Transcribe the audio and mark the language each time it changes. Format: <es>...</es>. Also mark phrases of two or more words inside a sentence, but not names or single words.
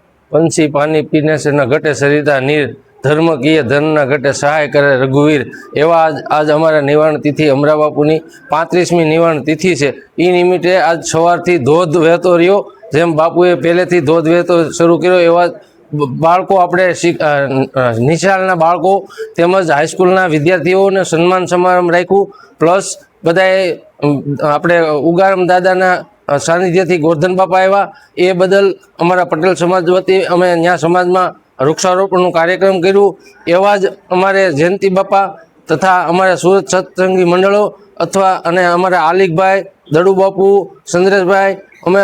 <hi>पंछी पानी पीने से न घटे सरिता नीर, धर्म किए धन न घटे सहाय करे रघुवीर।</hi> <gu>એવા આજ અમારા નિવારણ તિથિ અમરા બાપુની 35મી નિવારણ તિથિ હૈ। ઈ નિમિત્તે આજ સવારથી ધોધ વહેતો રહ્યો। જેમ બાપુએ પહેલેથી ધોધ વહેતો શરૂ કર્યો એવા બાળકો આપણે નિશાળના બાળકો તેમજ હાઈસ્કૂલના વિદ્યાર્થીઓને સન્માન સમારંભ રાખ્યું। પ્લસ બધાએ આપણે ઉગારામ દાદાના સાનિધ્યથી ગોરધન બાપા આવ્યા એ બદલ અમારા પટેલ સમાજ વતી અમે ત્યાં સમાજમાં વૃક્ષારોપણનું કાર્યક્રમ કર્યું। એવા જ અમારે જયંતિ બાપા તથા અમારા સુરત સત્સંગી મંડળો અથવા અને અમારા આલિકભાઈ, દડુ બાપુ, ચંદ્રેશભાઈ અમે</gu>